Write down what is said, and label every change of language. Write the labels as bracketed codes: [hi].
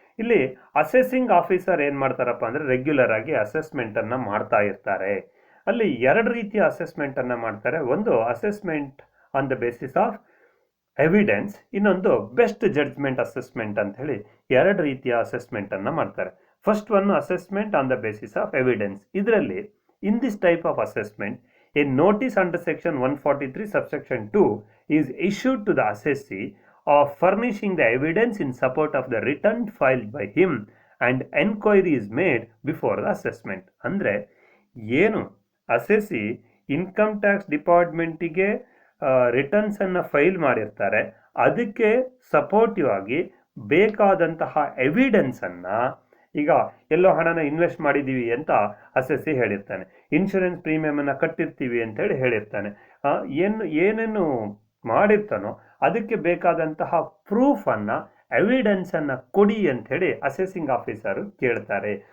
[kn] ಇಲ್ಲಿ accessing officer ಏನು ಮಾಡ್ತಾರಪ್ಪ ಅಂದರೆ ರೆಗ್ಯುಲರ್ ಆಗಿ ಅಸೆಸ್ಮೆಂಟನ್ನು ಮಾಡ್ತಾ ಇರ್ತಾರೆ. ಅಲ್ಲಿ ಎರಡು ರೀತಿಯ ಅಸೆಸ್ಮೆಂಟನ್ನು ಮಾಡ್ತಾರೆ. ಒಂದು [en] assessment on the basis of evidence, [kn] ಇನ್ನೊಂದು [en] best judgment assessment [kn] ಅಂತ ಹೇಳಿ ಎರಡು ರೀತಿಯ ಅಸೆಸ್ಮೆಂಟನ್ನು ಮಾಡ್ತಾರೆ. [en] First one assessment on the basis of evidence. ಇದರಲ್ಲಿ in this type of assessment a notice under section 143 subsection 2 is issued to the assessee of furnishing the evidence in support of the return filed by him and enquiry is made before the assessment. [kn] ಅಂದರೆ ಏನು assessee income tax ಡಿಪಾರ್ಟ್ಮೆಂಟಿಗೆ ರಿಟರ್ನ್ಸನ್ನು file ಮಾಡಿರ್ತಾರೆ ಅದಕ್ಕೆ supportive ಆಗಿ ಬೇಕಾದಂತಹ ಎವಿಡೆನ್ಸನ್ನು, ಈಗ ಎಲ್ಲೋ ಹಣನ invest ಮಾಡಿದ್ದೀವಿ ಅಂತ ಅಸೆಸಿ ಹೇಳಿರ್ತಾನೆ, ಇನ್ಶೂರೆನ್ಸ್ ಪ್ರೀಮಿಯಮನ್ನು ಕಟ್ಟಿರ್ತೀವಿ ಅಂತೇಳಿ ಹೇಳಿರ್ತಾನೆ, ಏನೇನು ಮಾಡಿರ್ತಾನೋ ಅದಕ್ಕೆ ಬೇಕಾದಂತಹ ಪ್ರೂಫನ್ನು ಎವಿಡೆನ್ಸನ್ನು ಕೊಡಿ ಅಂಥೇಳಿ ಅಸೆಸಿಂಗ್ ಆಫೀಸರು ಕೇಳ್ತಾರೆ.